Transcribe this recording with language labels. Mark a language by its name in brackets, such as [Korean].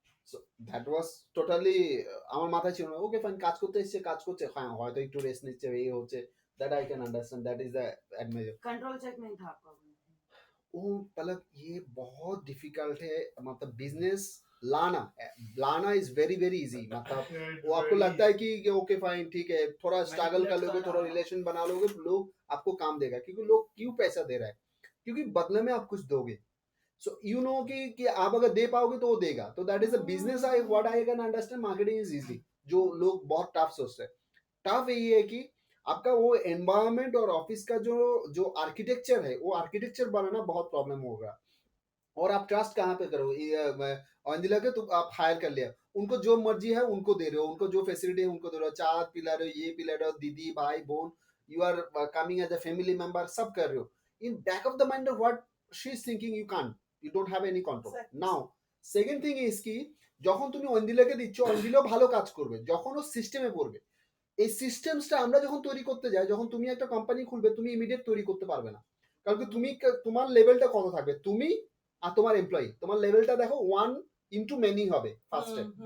[English] so that was totally [Bangla] আমার মাথায় ছিল না, ওকে ফাইন কাজ করতে এসছে, কাজ করছে, হ্যাঁ হয়তো একটু রেস্ট নিচ্ছে, এই হচ্ছে, [English] that I can understand, that is the admirable। [Hindi] Control check नहीं था आपका। वो मतलब ये बहुत डिफिकल्ट है, मतलब बिजनेस लाना इज वेरी वेरी इजी, मतलब वो आपको लगता है कि ओके फाइन ठीक है, थोड़ा स्ट्रगल कर लोगे, थोड़ा रिलेशन बना लोगे, लोग आपको काम देगा, क्योंकि लोग क्यों पैसा दे रहा है, क्योंकि बदले में आप कुछ दोगे। सो यू नो कि आप अगर दे पाओगे तो वो देगा, तो [English] That is a business. I what I can understand, marketing is easy. [Hindi] जो लोग बहुत टफ सोचते हैं, टफ यही है कि आपका वो एनवायरनमेंट और ऑफिस का जो आर्किटेक्चर है, वो आर्किटेक्चर बनाना बहुत प्रॉब्लम होगा। और आप ट्रस्ट कहाँ पे करो, अंजिला के तो आप हायर कर लिया, उनको जो मर्जी है उनको दे रहे हो, उनको जो फैसिलिटी है उनको दे रहे हो, चाय पिला रहे हो, ये पिला रहे हो, दीदी भाई bone, [English] you are coming as a family member, [Hindi] सब कर रहे हो। [English] In back of the mind of what she is thinking, you can't, you don't have any control। now second thing is [Bangla] কি, যখন তুমি অঞ্জিলাকে দিচ্ছ, অঞ্জিলা ভালো কাজ করবে, যখন ও সিস্টেমে পড়বে, এই সিস্টেমসটা আমরা যখন তৈরি করতে যাই, যখন তুমি একটা কোম্পানি খুলবে, তুমি ইমিডিয়েট তৈরি করতে পারবে না, কারণ কি তুমি তোমার লেভেলটা কত থাকবে, তুমি আর তোমার এমপ্লয়ি, তোমার লেভেলটা দেখো 1 into many হবে ফার্স্টে।